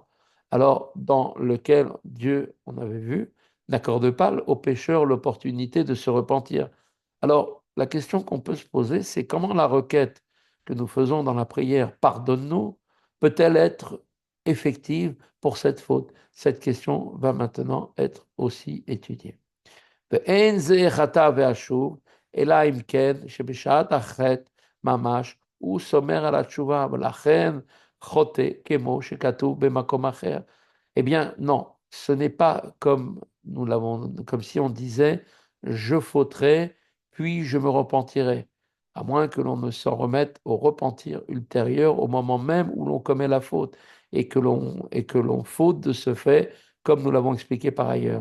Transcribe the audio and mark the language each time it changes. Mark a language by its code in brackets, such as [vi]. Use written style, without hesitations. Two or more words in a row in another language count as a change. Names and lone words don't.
[fr] Alors, dans lequel Dieu, on avait vu, n'accorde pas aux pécheurs l'opportunité de se repentir. Alors, la question qu'on peut se poser, c'est comment la requête que nous faisons dans la prière, pardonne-nous, peut-elle être effective pour cette faute? Cette question va maintenant être aussi étudiée. [he] ואין זה חטא ואשוב, אלא אם כן שבשעת החטא ממש הוא סומר על התשובה, ולכן חוטא כמו שכתוב במקום אחר. [fr] Eh bien, non, ce n'est pas comme nous l'avons, comme si on disait, je fauterai, puis je me repentirai, à moins que l'on ne s'en remette au repentir ultérieur au moment même où l'on commet la faute, et que l'on faute de ce fait, comme nous l'avons expliqué par ailleurs.